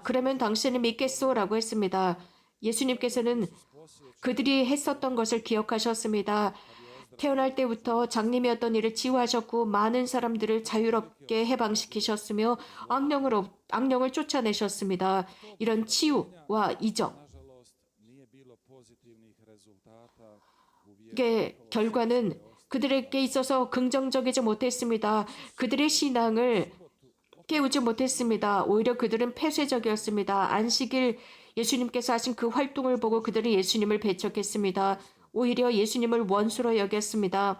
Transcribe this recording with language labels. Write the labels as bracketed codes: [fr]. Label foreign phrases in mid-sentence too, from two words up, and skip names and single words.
[ko] 그러면 당신을 믿겠소? 라고 했습니다. 예수님께서는 그들이 했었던 것을 기억하셨습니다. 태어날 때부터 장님이었던 일을 치유하셨고 많은 사람들을 자유롭게 해방시키셨으며 악령을 쫓아내셨습니다. 이런 치유와 이적, [hr] nažalost, nije bilo pozitivnih rezultata u vjeru. [ko] 이게 결과는 그들에게 있어서 긍정적이지 못했습니다. 그들의 신앙을 깨우지 못했습니다. 오히려 그들은 폐쇄적이었습니다. 안식일 예수님께서 하신 그 활동을 보고 그들은 예수님을 배척했습니다. 오히려 예수님을 원수로 여겼습니다.